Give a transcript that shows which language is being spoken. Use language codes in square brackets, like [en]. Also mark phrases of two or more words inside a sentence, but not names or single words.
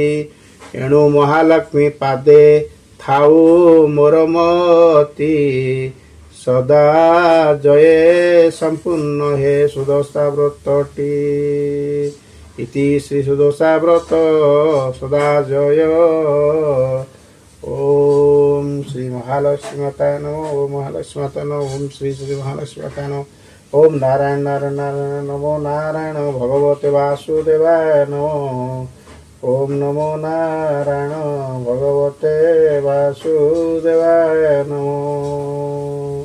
[or] ଏଣୁ ମହାଲକ୍ଷ୍ମୀ ପାଦେ ଥାଉ ମୋର ମତି। ସଦା ଜୟେ ସମ୍ପୂର୍ଣ୍ଣ ହେ ସୁଦଶା ବ୍ରତଟି। ଇତି ଶ୍ରୀ ସୁଦଶା ବ୍ରତ ସଦା ଜୟ। [sa] ओम श्री महालक्ष्मी माताय नमः। ओम महालक्ष्मी माताय नमः। ओम श्री श्री महालक्ष्मी माताय नमः। ओम नारायण नारायण नारायण नमो नारायण भगवते वासुदेवाय नमः। ओम नमो नारायण भगवते वासुदेवाय नमः।